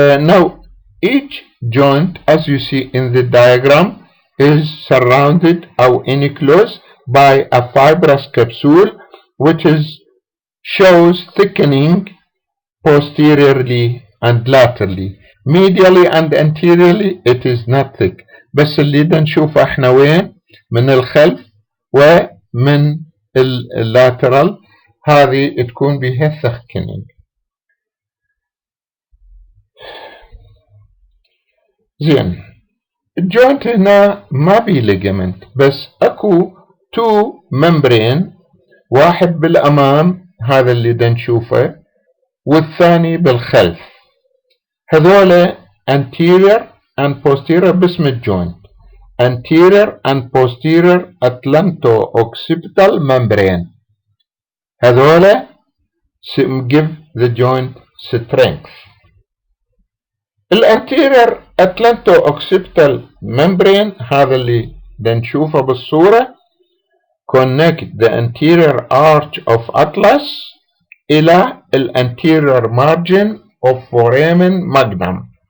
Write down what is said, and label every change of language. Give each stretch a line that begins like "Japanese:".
English: Now each joint as you see in the diagram is surrounded or enclosed by a fibrous capsule which shows thickening posteriorly and laterally. Medially and anteriorly it is not thick.
Arabic: بس اللي نشوفه احنا وين؟ من الخلف ومن اللاترال هذه تكون بها thickening. زين الجوينت هنا ما بي ليجمنت بس اكو تو ممبرين، واحد بالامام هذا اللي نشوفه والثاني بالخلف، هذولا
English: anterior and posterior باسم الجوينت anterior and posterior atlanto-occipital membrane.
Arabic: هذولا
English: give the joint strength. الانتيرير atlanto-occipital membrane
Arabic: هذا اللي نشوفه بالصورة
English: connect the anterior arch of atlas إلى anterior margin of foramen magnum.